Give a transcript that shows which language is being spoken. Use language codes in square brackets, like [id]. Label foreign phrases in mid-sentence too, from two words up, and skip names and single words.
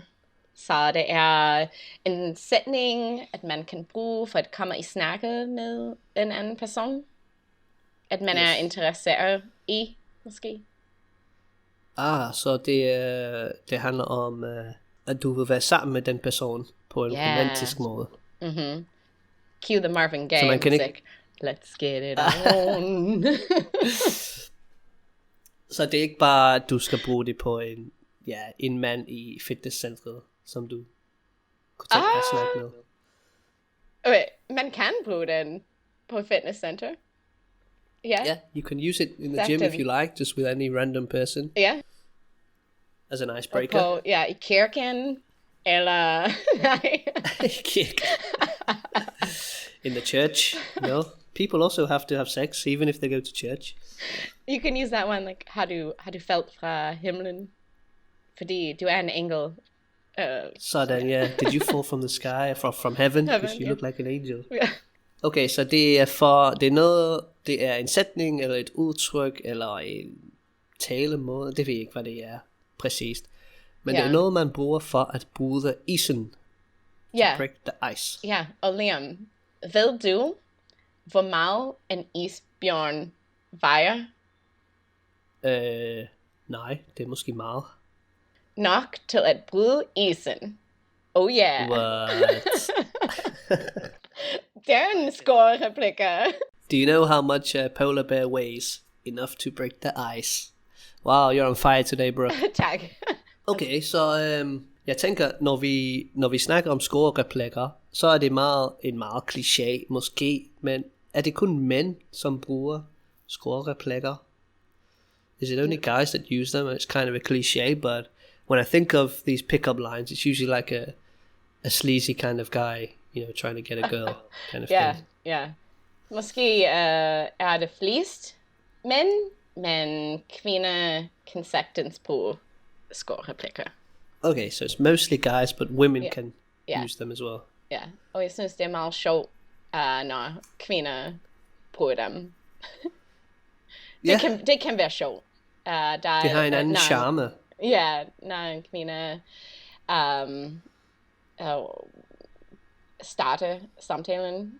[da] Så det er en sætning, at man kan bruge for at komme i snakke med en anden person. At man er interesseret i, måske. Så det handler om, at du vil være sammen med den person på en romantisk måde. [en] Cue the Marvin Gaye music. Let's get it on. [da] Så det er ikke bare, at du skal bruge det på en mand i fitnesscentret, som du kunne tænke dig at snakke med. Okay, man kan bruge den på fitnesscenter. [en] Yeah, you can use it in the gym if you like, just with any random person. Yeah. As an icebreaker. [da] På, i kirken, eller... nej. Kirken. [en] In the church, people also have to have sex, even if they go to church. You can use that one, like, [da] har du faldt fra himlen? Fordi du er en engel. Sådan, [en] yeah. Did you fall from the sky, from heaven? Because you look like an angel. Yeah. [da] Okay, så det er en sætning, eller et udtryk, eller en talemåde, det ved jeg ikke, hvad det er præcist. Men det er noget, man bruger for at bryde isen. [en] To break the ice. [da] Ja, og Liam, ved du, hvor meget en isbjørn vejer? Nej, det er måske meget. Nok til at bryde isen. [en] Oh yeah. What? [da] Det er en score-replikker. [en] Do you know how much a polar bear weighs? Enough to break the ice. Wow, you're on fire today, bro. [da] Tak. Okay, så jeg tænker, når vi snakker om score-replikker, så er det en meget kliché, måske, men er det kun mænd, som bruger score-replikker? [en] Is it only guys that use them? It's kind of a cliché, but when I think of these pickup lines, it's usually like a sleazy kind of guy, trying to get a girl kind of thing. [da] Ja. Måske er det flest mænd, men kvinder kan sagtens bruge score-replikker. [en] Okay, so it's mostly guys, but women can use them as well. [da] Ja, og jeg synes, det er meget sjovt, når kvinder bruger dem. Det kan være sjovt. Det har en anden charme. Ja, når en kvinde starter samtalen.